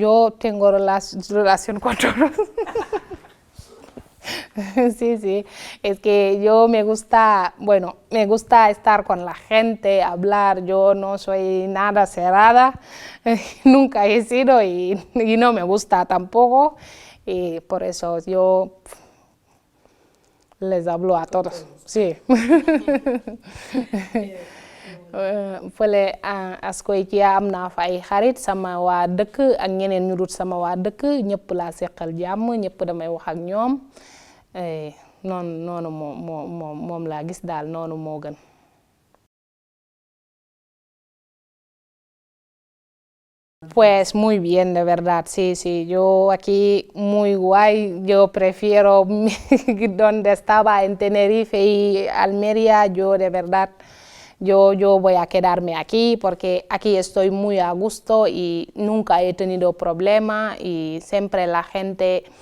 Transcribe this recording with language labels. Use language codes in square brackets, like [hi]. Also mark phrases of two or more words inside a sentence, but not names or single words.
[es] Yo tengo relación con todos. Sí, es que yo me gusta estar con la gente, hablar, yo no soy nada cerrada, nunca he sido y no me gusta tampoco, y por eso yo les hablo a todos, sí. [wo] Fële Ascoitia am naa fa ay xarit sama waa dëkk ak ñeneen ñu dut sama waa dëkk ñëpp laa seqal jàmm ñëpp damay wax ak ñoom noonu moom laa gis daal noonu moo gën. [es] Pues muy bien, de verdad, sí, yo aquí muy guay, yo prefiero donde estaba en Tenerife y Almería, yo de verdad, yo voy a quedarme aquí porque aquí estoy muy a gusto y nunca he tenido problema y siempre la gente